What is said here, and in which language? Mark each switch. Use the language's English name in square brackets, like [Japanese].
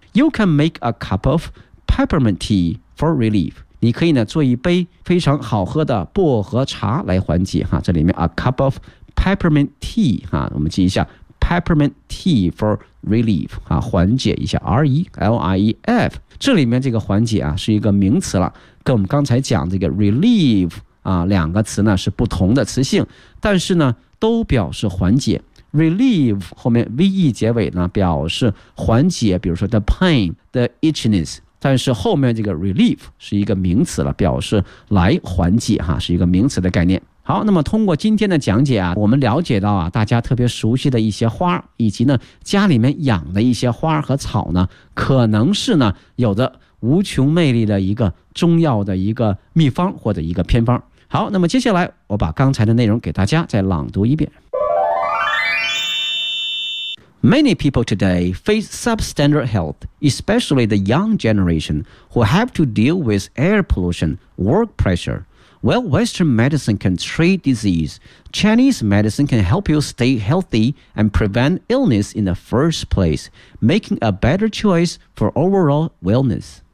[English] You can make a cup of peppermint tea for relief. [Chinese] 你可以呢做一杯非常好喝的薄荷茶来缓解哈。这里面 a cup of peppermint tea 哈，我们记一下 peppermint tea for relief 啊，缓解一下 R E L I E F。这里面这个缓解啊是一个名词了，跟我们刚才讲这个 relief 啊两个词呢是不同的词性，但是呢都表示缓解。 relieve 后面 ve 结尾呢表示缓解，比如说 the pain the itchiness，但是后面这个 relief 是一个名词了，表示来缓解哈，是一个名词的概念。好，那么通过今天的讲解啊，我们了解到啊大家特别熟悉的一些花，以及呢家里面养的一些花和草呢，可能是呢有着无穷魅力的一个中药的一个秘方或者一个偏方。好，那么接下来我把刚才的内容给大家再朗读一遍。 [English] Many people today face substandard health, especially the young generation who have to deal with air pollution, work pressure. While Western medicine can treat disease, Chinese medicine can help you stay healthy and prevent illness in the first place, making a better choice for overall wellness.